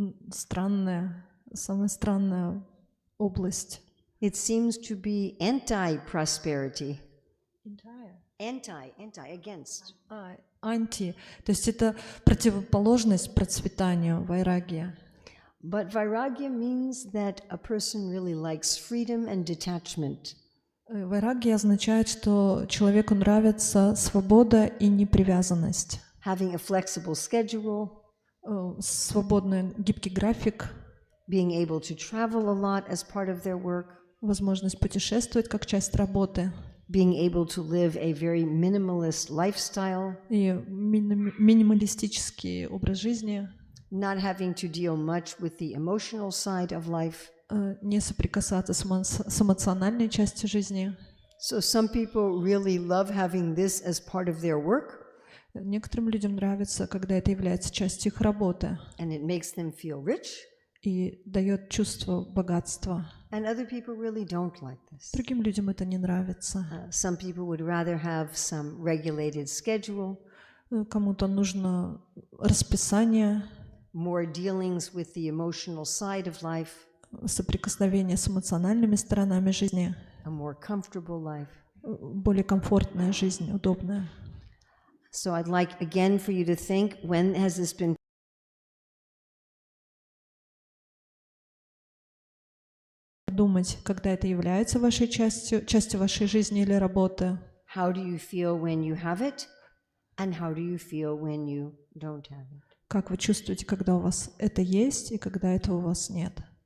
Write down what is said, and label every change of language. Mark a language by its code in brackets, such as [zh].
[ru] Странная, самая странная область. [en] It seems to be anti-prosperity. Against. [ru] Анти, то есть это противоположность процветанию, вайрагья. [en] But vairagya means that a person really likes freedom and detachment. [ru] Вайрагья означает, что человеку нравится свобода и непривязанность. [en] Having a flexible schedule. [ru] Свободный, гибкий график. [en] Being able to travel a lot as part of their work. [ru] Возможность путешествовать как часть работы. [en] Being able to live a very minimalist lifestyle. [ru] И минималистический образ жизни. [en] Not having to deal much with the emotional side of life. [ru] Не соприкасаться с эмоциональной частью жизни. [en] So some people really love having this as part of their work. [ru] Некоторым людям нравится, когда это является частью их работы. [en] And it makes them feel rich. [ru] И дает чувство богатства. [en] And other people really don't like this. [ru] Другим людям это не нравится. [en] Some people would rather have some regulated schedule. [ru] Кому-то нужно расписание. [en] More dealings with the emotional side of life. [ru] Соприкосновение с эмоциональными сторонами жизни. [en] A more comfortable life. [ru] Более комфортная жизнь, удобная. [en] So I'd like again for you to think, when has this been [ru] думать, когда это является вашей частью вашей жизни или работы. [en] How do you feel when you have it? And how do you feel when you don't have it? [ru] Как вы чувствуете, когда у вас это есть и когда этого у вас нет?